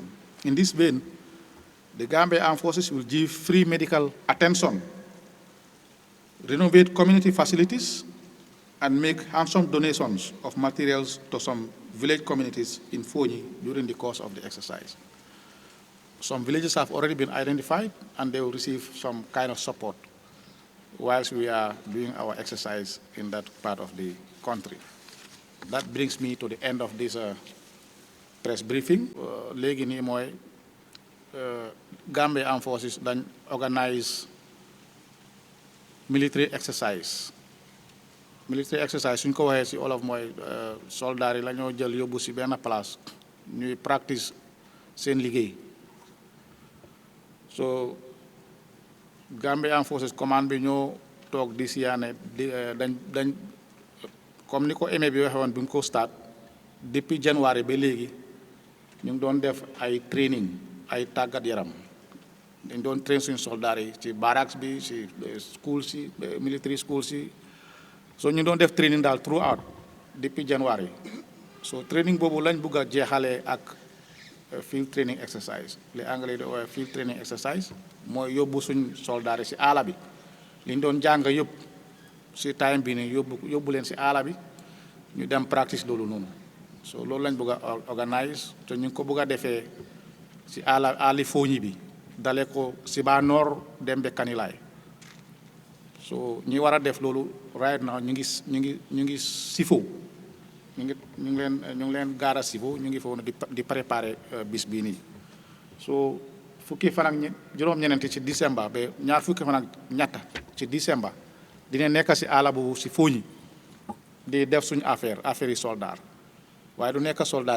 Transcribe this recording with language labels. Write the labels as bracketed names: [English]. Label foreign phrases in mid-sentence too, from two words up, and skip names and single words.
[English] In this vein, the Gambia Armed Forces will give free medical attention, renovate community facilities, and make handsome donations of materials to some village communities in Fonyi during the course of the exercise. Some villages have already been identified, and they will receive some kind of support whilst we are doing our exercise in that part of the country. That brings me to the end of this press briefing. [Wolof] Léegi nii mooy Gambia Armed Forces dañ organize [English] military exercise. Military exercise [Wolof] suñ ko waxee ci Wolof mooy soldats yi la ñoo jël yóbbu ci benn place ñuy practice seen liggéey. So Gambia Armed Forces Command bi ñoo toog di siyaane dañ comme ni ko aimé bi waxee woon bi ñu ko start depuis January ba léegi ñu ngi doon def ay training ay tàggat yaram dañ doon train suñu soldats yi ci barracks bi ci school si [English] military school [Wolof] si so ñu doon def training daal throughout depuis January so training boobu lañ bugg a jeexalee ak [English] field training exercise [Wolof] li anglais di woowee [English] field training exercise [Wolof] mooy yóbbu suñ soldats yi si àll bi li ñu doon jàng yëpp si time bi nii yóbbu leen si àll bi ñu dem practice loolu noonu so loolu lañ bëgg a organise te ñu ngi ko bëgg a defee si àlli Fooñi bi dale ko si ba nord dem be Kanilaay so ñi war a def loolu [English] right now [Wolof] ñu ngi Sifo ñu ngi leen gaara Sifo ñu ngi foofu di préparer bis bii nii so fukki fan ak juróom-ñeneenti ci décembre ba ñaar fukki fan ak ñetta ci décembre dina nekk si àll boobu si Fooñi di def suñu affaire yi soldat waaye du nekk soldat